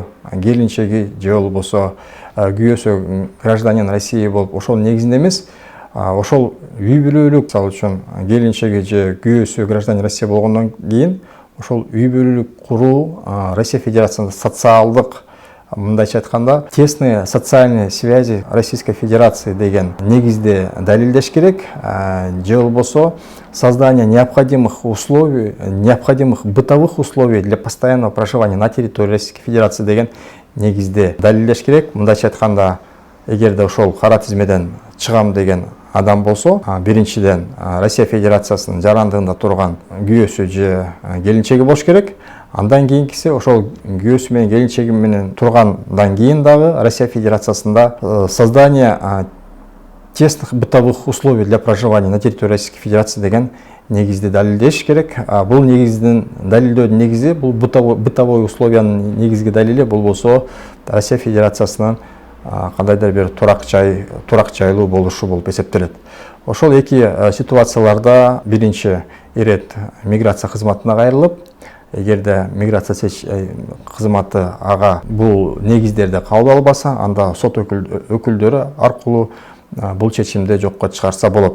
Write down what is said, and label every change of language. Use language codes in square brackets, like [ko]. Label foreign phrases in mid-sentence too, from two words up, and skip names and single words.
[ky] келинчеги же болбосо күйөөсү [ru] гражданин России [ky] болуп, ошол негизинде эмес, ошол үй бүлөлүк, мисалы үчүн келинчеги же күйөөсү [ru] гражданин Россия [ky] болгондон кийин ошол үй бүлөлүк куруу Россия Федерациясында социалдык, мындайча айтканда, [ru] тесные социальные связи Российской Федерации [ky] деген негизде далилдеш керек, же болбосо [ru] создание необходимых бытовых условий для постоянного проживания на территории Российской Федерации [ky] деген негизде далилдеш керек. Мындайча айтканда, эгерде ошол кара тизмеден чыгам деген адам болсо, биринчиден Россия Федерациясынын жарандыгында турган күйөөсү же келинчеги болуш керек. Андан кийинкиси ошол күйөөсү менен келинчеги менен тургандан кийин дагы Россия Федерациясында [ru] создание тесных бытовых условий для проживания на территории Российской Федерации [ky] деген негизди далилдеш керек. Бул негиздин далилдөөдүн негизи бул бытовой условиянын негизги далили бул болсо Россия Федерациясынан кандайдыр бир турак жайлуу болушу болуп эсептелет. Ошол эки ситуацияларда биринчи ирет миграция кызматына кайрылып, эгерде миграция кызматы ага бул негиздерди кабыл албаса, анда сот өкүлдөрү аркылуу бул чечимди жокко чыгарса болот.